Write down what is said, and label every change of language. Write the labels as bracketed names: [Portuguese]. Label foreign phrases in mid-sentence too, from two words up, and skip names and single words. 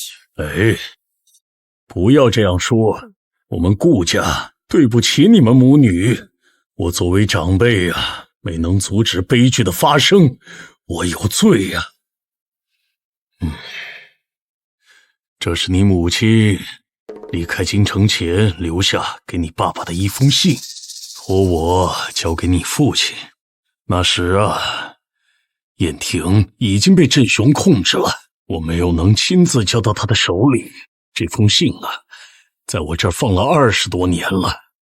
[Chinese] 哎，不要這樣說，我們顧家對不起你們母女。我作為長輩啊，沒能阻止悲劇的發生，我有罪啊。這是你母親離開京城前留下給你爸爸的一封信，托我交給你父親。那時啊，燕婷已經被振雄控制了，我沒有能親自交到他的手裡。這封信啊，在我這兒放了20多年了。